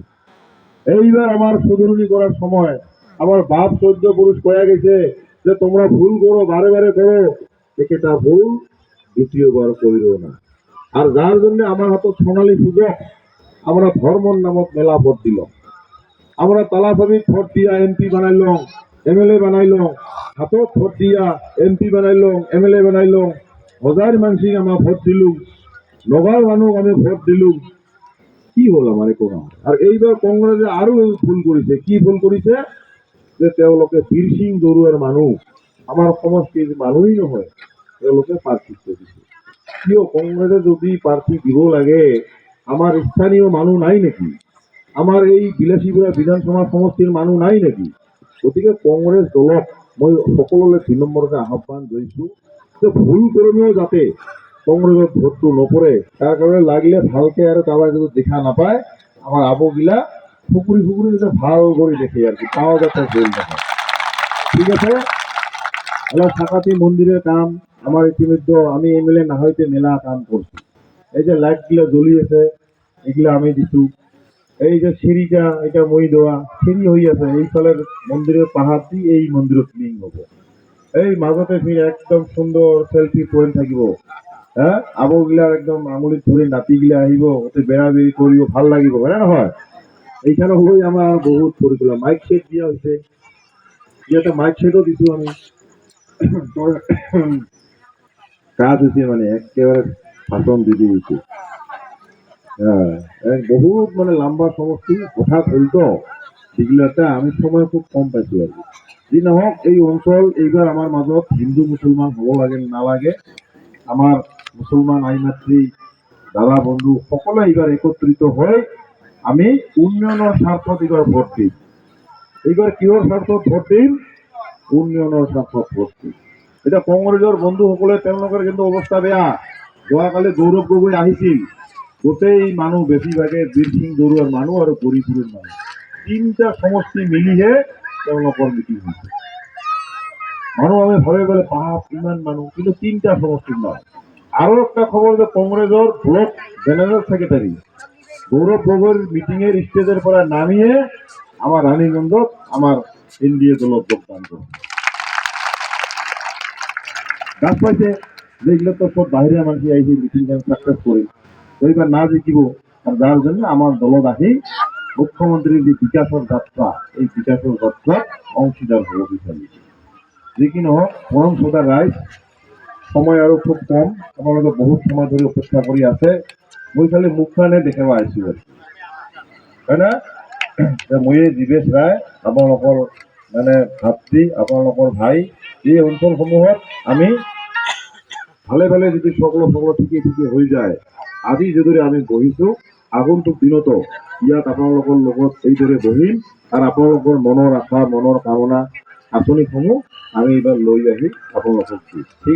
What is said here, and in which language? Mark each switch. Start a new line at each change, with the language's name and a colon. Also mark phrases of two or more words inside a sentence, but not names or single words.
Bangla: এইবার আমার শুধরুনি করার সময় আমার বাপ 14 পুরুষ কয়া গেছে যে তোমরা ভুল করো, বারে বারে করো, এটা ভুল দ্বিতীয়বার করিও না। আর যার জন্য আমার হাতে সোনালী সুযোগ, আমরা ধর্মর নামক মেলা ভোট দিল, আমরা তালাচাবি ভোট দিয়া এমপি বানাইলাম, এমএলএ বানাইলাম, হাতত ভোট দিয়া এমপি বানাইলাম, এমএলএ বানাইলাম, হাজার মানুষ আমার ভোট দিলুম, নগাঁর মানুষ আমি ভোট দিলুম। কি হল আমার কোনো? আর এইবার কংগ্রেসে আরো ভুল করেছে। কি ভুল করেছে?
Assamese: যে তেওঁলোকে বীর সিং দৰুৱাৰ মানুহ, আমার সমষ্টির মানুষই নহয়, তেওঁলোকে প্রার্থিত্ব দিছে। কিয় কংগ্রেসে যদি প্রার্থী দিব লাগে, আমার স্থানীয় মানুষ নাই নাকি? আমার এই বিলাসীপুরা বিধানসভা সমষ্টিৰ মানুহ নাই নাকি? গতিকে কংগ্রেস দলক মই সকলোলৈ 2 নম্বৰতে আহ্বান জনাইছো যে ভুল করেও যাতে কংগ্রেসত ভোটটো নপৰে, তাৰ কাৰণে লাগিলে ভালকে আৰু কাৰোবাৰ যদি দেখা নাপায় আমার আবগিলা ফুকুরি ফুকুরি যাতে ভাল করে দেখে আর কি, তাও যাতে ভুল দেখায়। ঠিক আছে?
Bangla: এবার সাকাতি মন্দিরের কাম আমার ইতিমধ্যে আমি এমএলএ না হইতে মেলা কাম করছি। এই যে লাইট গুলা জ্বলি আছে এগুলা আমি দিছু। এই যে সিঁড়িটা এটা মই দেওয়া, সিঁড়ি হয়ে আছে এই ফলের মন্দিরের পাহাড় দিয়ে এই মন্দির ক্লিন হবো।
Assamese: এই মাজতে ফির একদম সুন্দর সেলফি পয়েন্ট থাকিব। হ্যাঁ, আবগিলা একদম আঙুলি ধরে নাতি গিলা আহিব, ওতে বেড়া বেড়ি করিব, ভাল লাগিব, হ্যাঁ নহয়?
Bangla: এইখানে হই আমার বহুত পরিকল্পনা, মাইক সেট দিয়া হয়েছে, একটা মাইক সেটও দিছু আমি। কাজ হয়েছে মানে একেবারে ভাষণ দিদি হয়েছে। হ্যাঁ, বহুত মানে লম্বা সমষ্টি হঠাৎ হইতো সেগুলাতে আমি সময় খুব কম পাইছো আর কি। যি নহওক এই অঞ্চল এইবার আমার মাজত হিন্দু মুসলমান হব লাগে না লাগে, আমার মুসলমান আইমাতৃ দাদা বন্ধু সকলে এইবার একত্রিত হয়ে আমি উন্নয়নের স্বার্থত এইবার ভোট দিই। এইবার কিহর স্বার্থত ভোট দিম? উন্নয়নের স্বার্থত ভোট দিম।
Assamese: এটা কংগ্রেসের বন্ধুসকলে তেওঁলোকৰ কিন্তু অৱস্থা বেয়া। যোৱাকালি গৌৰৱ গগৈ আহিছিল, গোটেই মানুহ বেছিভাগে বীৰ সিং দৰুৱাৰ মানুহ আৰু গৌৰীপুৰৰ মানুহ, 3টা সমষ্টি মিলিহে তেওঁলোকৰ মিটিং হৈছে। মানুহ আমি ভাবে বলে বাপ ইমান মানুহ,
Bangla: কিন্তু 3টা সমষ্টির নয়। আরো একটা খবর যে কংগ্রেসের ব্লক জেনারেল সেক্রেটারি গৌরব গগৈর মিটিং এর স্টেজের পরে নামিয়ে আমার রানীগঞ্জত আমার এনডিএ দলত যোগদান করে গাছ পাইছে। যেগুলো তো সব বাইরে মানুষ আইসি মিটিং সাকসেস করে ওইবার না জিতিব, আর যার জন্য আমার দলত আহি মুখ্যমন্ত্রীর যে বিকাশের যাত্রা, এই বিকাশের যাত্রা অংশীদার হব বিচারি। যে কি নহক পরম সদা রায় সময় আরো খুব কম, আপনাদের বহুত সময় ধরে অপেক্ষা করি আছে।
Assamese: মই খালি মুখখানে দেখাব আইছি, তাই না? মই জীবেশ রায় আপোনালোকৰ মানে ভাতৃ, আপোনালোকৰ ভাই। এই অঞ্চলসমূহত আমি ভালে ভালে যদি সকলো ঠিকে ঠিকে হৈ যায়, আজি যিদৰে আমি বহিছো আগন্তুক দিনতো ইয়াত আপোনালোকৰ লগত এইদৰে বহিম আৰু আপোনালোকৰ মনৰ আশা মনৰ কামনা আঁচনিসমূহ আমি এইবাৰ লৈ আহি আপোনালোকক দিম।